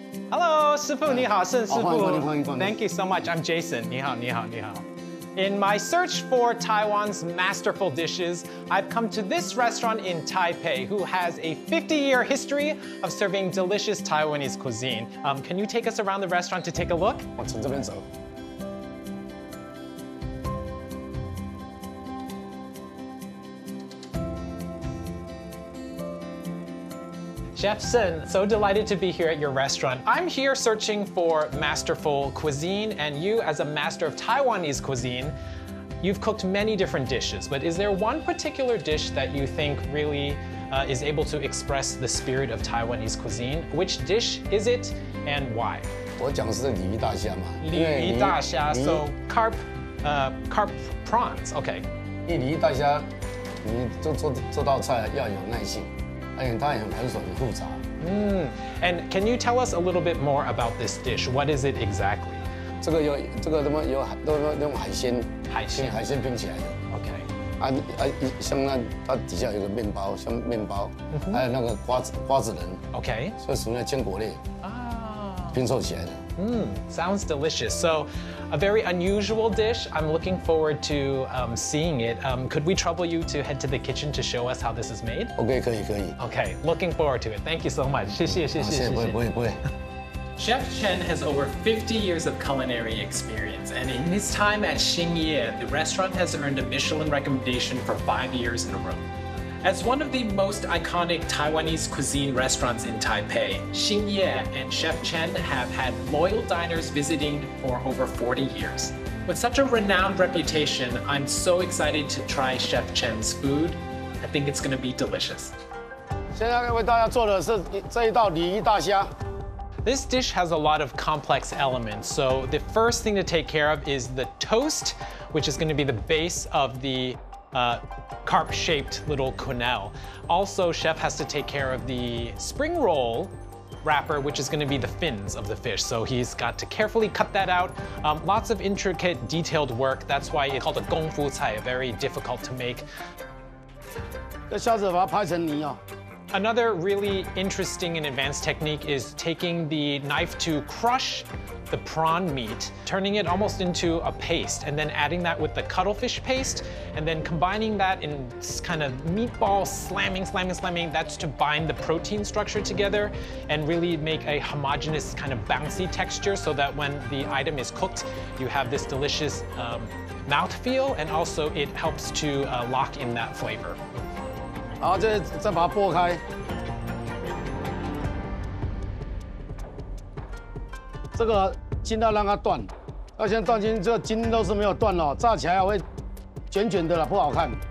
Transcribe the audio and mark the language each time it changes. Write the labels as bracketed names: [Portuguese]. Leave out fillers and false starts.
[Chinese] Hello, 师傅你好，盛师傅。 [English] Thank you so much. I'm Jason. [Chinese] 你好，你好，你好。 [English] In my search for Taiwan's masterful dishes, I've come to this restaurant in Taipei, who has a 50-year history of serving delicious Taiwanese cuisine. Can you take us around the restaurant to take a look? [Chinese] 往这边走。 [English] Chef Chen, so delighted to be here at your restaurant. I'm here searching for masterful cuisine, and you, as a master of Taiwanese cuisine, you've cooked many different dishes, but is there one particular dish that you think really is able to express the spirit of Taiwanese cuisine? Which dish is it, and why? [Chinese] 我讲的是鲤鱼大虾嘛。 [English] 鲤鱼大虾 so carp prawns, okay. [Chinese] 鲤鱼大虾，你做道菜要有耐性。 [English] And can you tell us a little bit more about this dish? What is it exactly? [Chinese] 这个都用海鲜拼起来的。 OK。 像它底下有个面包，像面包，还有那个瓜子仁。 [English] OK。 [Chinese] 所以属于坚果类。拼凑起来的。 [English] Sounds delicious. So, a very unusual dish. I'm looking forward to seeing it. Could we trouble you to head to the kitchen to show us how this is made? [Chinese] OK， 可以。 [English] Okay, looking forward to it. Thank you so much. [Chinese] 谢谢。不会。 [English] Chef Chen has over 50 years of culinary experience, and in his time at Xingye, the restaurant has earned a Michelin recommendation for 5 years in a row. As one of the most iconic Taiwanese cuisine restaurants in Taipei, Xingye and Chef Chen have had loyal diners visiting for over 40 years. With such a renowned reputation, I'm so excited to try Chef Chen's food. I think it's going to be delicious. [Chinese] 现在为大家做的是这一道鲤鱼大虾。 [English] This dish has a lot of complex elements, so the first thing to take care of is the toast, which is going to be the base of the carp-shaped little quenelle. Also, chef has to take care of the spring roll wrapper, which is going to be the fins of the fish. So he's got to carefully cut that out. Lots of intricate, detailed work. That's why it's called a gongfu cai, very difficult to make. [Chinese] 这虾子把它拍成泥哦。 [English] Another really interesting and advanced technique is taking the knife to crush the prawn meat, turning it almost into a paste, and then adding that with the cuttlefish paste, and then combining that in kind of meatball slamming. That's to bind the protein structure together and really make a homogeneous kind of bouncy texture so that when the item is cooked, you have this delicious mouthfeel, and also it helps to lock in that flavor. [Chinese] 然后再把它剥开，这个筋要让它断，要先断筋，这个筋都是没有断哦，炸起来会卷卷的了，不好看。